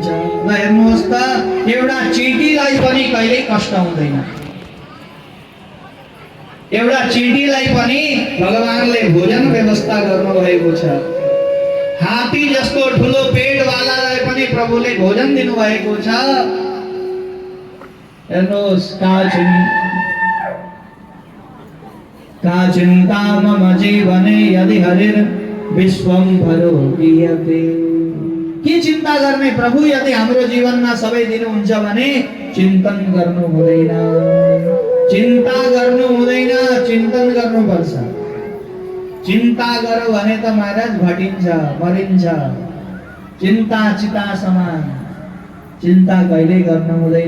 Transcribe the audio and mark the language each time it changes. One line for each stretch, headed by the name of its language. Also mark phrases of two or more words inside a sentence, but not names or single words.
Nepali: ल हेर्नुहोस् त, एउटा चिटीलाई पनि कहिल्यै कष्ट हुँदैन, एउटा चिटीलाई पनि भगवानले भोजन व्यवस्था गर्नुभएको छ। हात्ती जस्तो ठुलो पेटवालालाई पनि प्रभुले भोजन दिनुभएको छ। हेर्नुहोस्,
Sanskrit: का चिन्ता मम जीवने यदि हरिर विश्वम भरो गीयते।
Nepali: के चिन्ता गर्ने प्रभु, यदि हाम्रो जीवनमा सबै दिनुहुन्छ भने चिन्तन गर्नु हुँदैन, चिन्ता गर्नु हुँदैन, चिन्तन गर्नुपर्छ। चिन्ता गरौँ भने त महाराज घटिन्छ, मरिन्छ। चिन्ता चिता समान, चिन्ता कहिले गर्नु हुँदैन।